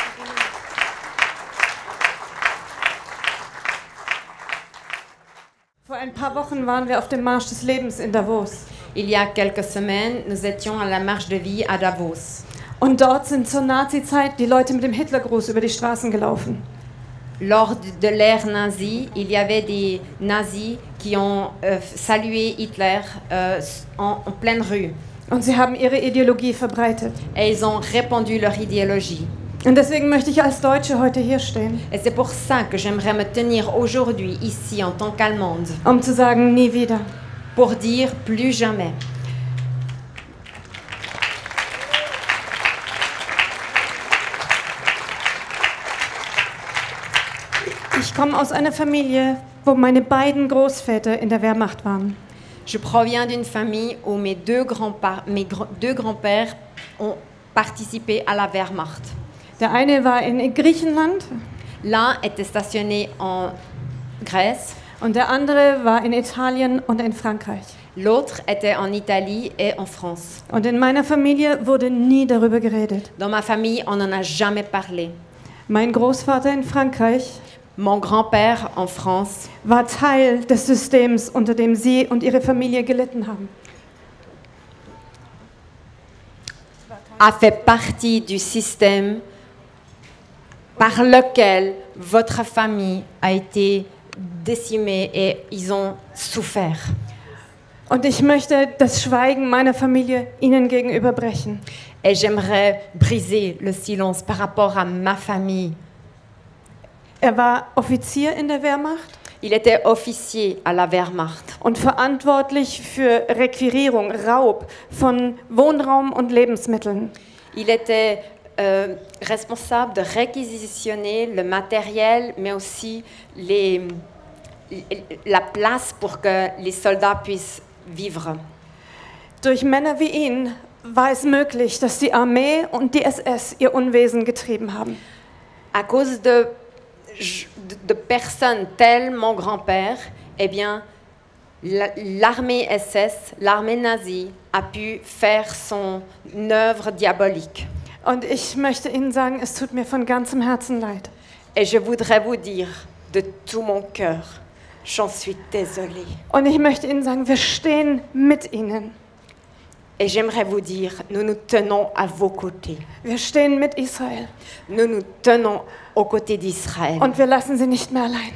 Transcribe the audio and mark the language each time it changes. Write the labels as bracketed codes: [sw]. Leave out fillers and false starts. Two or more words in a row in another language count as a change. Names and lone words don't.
[de] Faut ein paar Wochen waren wir auf dem Marsch des Lebens in Davos. [fr] Il y a quelques semaines, nous étions à la marche de vie à Davos. [de] Und dort sind zur Nazi-Zeit die Leute mit dem Hitlergruß über die Straßen gelaufen. [fr] Lors de l'ère nazie, il y avait des nazis qui ont salué Hitler en pleine rue. [de] Und sie haben ihre Ideologie verbreitet. [fr] Et ils ont répandu leur idéologie. [de] Und deswegen möchte ich als Deutsche heute hier stehen. [fr] Et c'est pour ça que j'aimerais me tenir aujourd'hui ici en tant qu'Allemande. [de] Zu sagen, nie wieder. [fr] Pour dire plus jamais. [de] Ich komme aus einer Familie, wo meine beiden Großväter in der Wehrmacht waren. [fr] Je proviens d'une famille où mes deux grands-pères ont participé à la Wehrmacht. [de] Der eine war in Griechenland. [fr] L'un était stationné en Grèce. [de] Und der andere war in Italien und in Frankreich. [fr] L'autre était en Italie et en France. [de] Und in meiner Familie wurde nie darüber geredet. [fr] Dans ma famille, on n'en a jamais parlé. [de] Mein Großvater in Frankreich, [fr] mon grand-père en France, [de] war Teil des Systems, unter dem sie und ihre Familie gelitten haben. [fr] A fait partie du système par lequel votre famille a été décimée et ils ont souffert. [de] Und ich möchte das Schweigen meiner Familie ihnen gegenüber brechen. [fr] Et j'aimerais briser le silence par rapport à ma famille. [de] Er war Offizier in der Wehrmacht. [fr] Il était officier à la Wehrmacht. [de] Und verantwortlich für Requirierung, Raub von Wohnraum und Lebensmitteln. [fr] Il était responsable de réquisitionner le matériel, mais aussi la place pour que les soldats puissent vivre. [de] Durch Männer wie ihn war es möglich, dass die Armee und die SS ihr Unwesen getrieben haben. [fr] À cause de personnes telles mon grand-père, eh bien, l'armée SS, l'armée nazie, a pu faire son œuvre diabolique. [de] Und ich möchte Ihnen sagen, es tut mir von ganzem Herzen leid. [fr] Et je voudrais vous dire de tout mon cœur, j'en suis désolée. [de] Und ich möchte Ihnen sagen, wir stehen mit Ihnen. [fr] Et j'aimerais vous dire, nous nous tenons à vos côtés. [de] Wir stehen mit Israel. [fr] Nous nous tenons aux côtés d'Israël. [de] Und wir lassen sie nicht mehr allein.